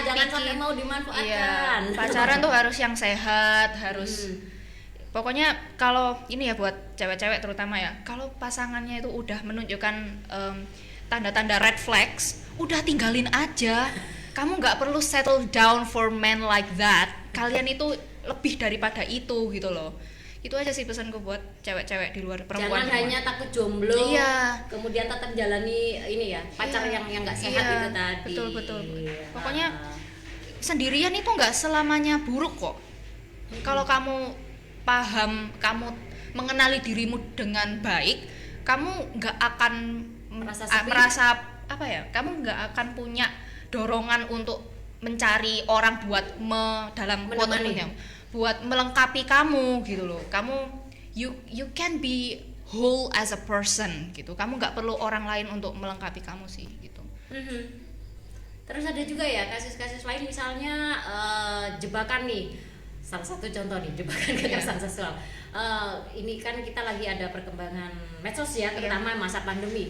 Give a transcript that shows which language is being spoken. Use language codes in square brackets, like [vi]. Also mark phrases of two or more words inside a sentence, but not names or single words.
[id] lah, jangan pikir. sampai mau dimanfaatkan. Iya, pacaran tuh harus yang sehat, harus pokoknya kalau ini ya buat cewek-cewek terutama ya, kalau pasangannya itu udah menunjukkan tanda-tanda [en] red flags, [id] udah tinggalin aja. Kamu nggak perlu [en] settle down for men like that. [id] Kalian itu lebih daripada itu gitu loh. Itu aja sih pesanku buat cewek-cewek di luar perempuan. Jangan hanya takut jomblo, Iya. kemudian tetap jalani ini ya pacar Iya. yang nggak sehat Iya, itu tadi. betul. Pokoknya sendirian itu nggak selamanya buruk kok. Kalau kamu paham, kamu mengenali dirimu dengan baik, kamu nggak akan merasa apa ya? Kamu nggak akan punya dorongan untuk mencari orang buat dalam quote-nya buat melengkapi kamu gitu loh. [en] Kamu you can be whole as a person gitu. [id] Kamu nggak perlu orang lain untuk melengkapi kamu sih gitu. Terus ada juga ya kasus-kasus lain misalnya jebakan nih, salah satu contoh nih jebakan kekerasan seksual. Ini kan kita lagi ada perkembangan medsos ya, terutama masa pandemi.